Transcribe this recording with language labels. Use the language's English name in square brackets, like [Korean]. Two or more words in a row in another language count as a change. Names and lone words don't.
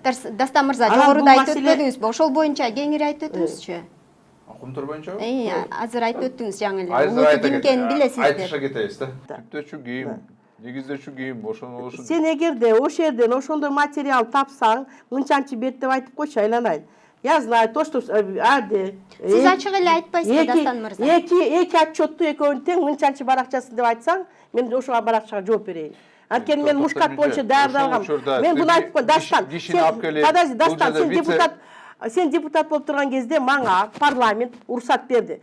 [Kyrgyz] Дастан мырза, жогоруда айтып өтпөдүңүзбү? Ошол боюнча кеңири айтып өтүңүзчү. Кумтор боюнча? Азыр айтып өттүңүз жаңы эле. Улуу ким экенин билесиздер. Айтыша кетебиз да. Түптөчү кийим, негиздечү кийим, ошону. Сен эгерде ошол жерден ошондой материал тапсаң, мынчанчы бет деп айтып койчу, айланайын. [Russian] Я знаю то, что [Kyrgyz] Сиз ачык эле айтпайсызбы, Дастан мырза? Эки отчетту экөөнү тең мынчанчы баракчасын деп айтсаң, мен ошого баракчага жооп берейин. Анткени мен Мушкат боюнча даярдалгам. Мен буну айтып койдум, Дастан. Подожди, Дастан, сен депутат болуп турган кезде мага парламент уруксат берди.